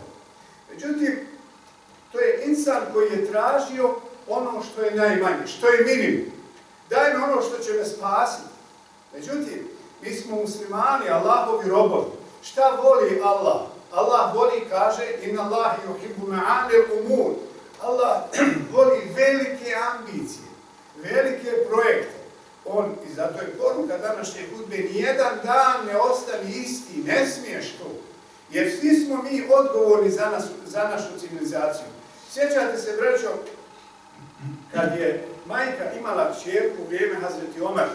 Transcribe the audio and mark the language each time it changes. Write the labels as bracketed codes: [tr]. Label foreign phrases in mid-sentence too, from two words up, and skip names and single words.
[bs] Međutim, to je insan koji je tražio ono što je najmanje, što je minimum. Daj mi ono što će me spasiti. Međutim, mi smo muslimani, Allahovi robovi. Šta voli Allah? Allah voli, kaže, [ar] إن الله يحب معالي الأمور. [bs] Allah voli velike ambicije, velike projekte. I zato je poruka današnje hudbe, nijedan dan ne ostane isti, ne smiješ to. Jer svi smo mi odgovorni za našu civilizaciju. Sjećate se, braćo, kad je majka imala kćerku u vrijeme Hazreti Omara.